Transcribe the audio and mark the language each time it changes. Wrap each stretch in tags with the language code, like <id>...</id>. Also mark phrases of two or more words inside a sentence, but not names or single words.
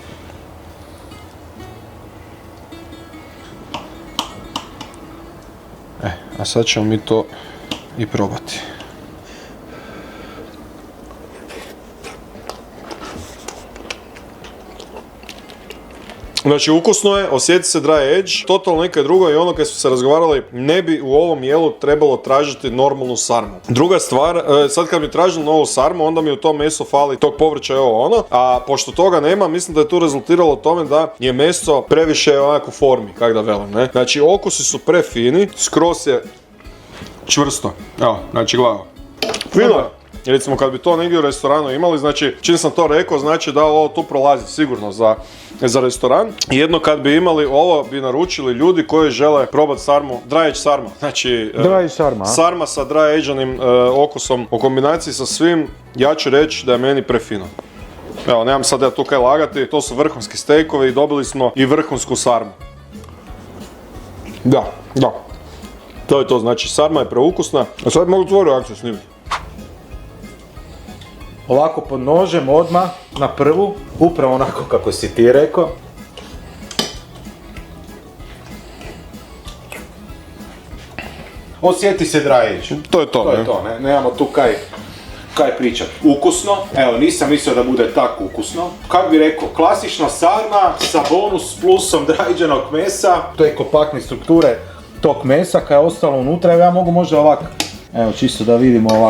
<hr>A sad ćemo mi to i probati. Znači ukusno je, osjeti se</hr> <en>dry edge,</en> <hr>totalno nekaj drugo i ono kad su se razgovarali, ne bi u ovom jelu trebalo tražiti normalnu sarmu. Druga stvar, sad kad bi tražili novu sarmu, onda mi u tom meso fali tog povrća i ovo ono, a pošto toga nema, mislim da je tu rezultiralo tome da je meso previše onako u formi, kak da velim, ne? Znači okusi su prefini, skroz je čvrsto, evo, znači gledamo. Fino je. Recimo kad bi to negdje u restoranu imali, znači čim sam to rekao, znači da ovo tu prolazi sigurno za restoran. Jedno kad bi imali ovo bi naručili ljudi koji žele probati sarmu,</hr> <en>dry edge sarma.</en> <hr>Znači sarma sa</hr> <en>dry edge-anim</en> <hr>okusom u kombinaciji sa svim, ja ću reći da je meni prefino. Evo, nemam sad ja tu kaj lagati, to su vrhunski stejkovi i dobili smo i vrhunsku sarmu. Da. To je to, znači sarma je preukusna. A sad mogu tvoju akciju snimiti. Ovako pod nožem odmah na prvu, upravo onako kako si ti rekao. Osjeti se</hr> <en>dry edge.</en> <hr>To je to, ne? Nemamo tu kaj pričat. Ukusno, evo nisam mislio da bude tako ukusno. Kako bi rekao, klasična sarma sa bonus plusom dry-edgenog mesa. To je kompaktne strukture tog mesa kaj je ostalo unutra, evo ja mogu možda ovako. Evo, čisto da vidimo ovako.</hr>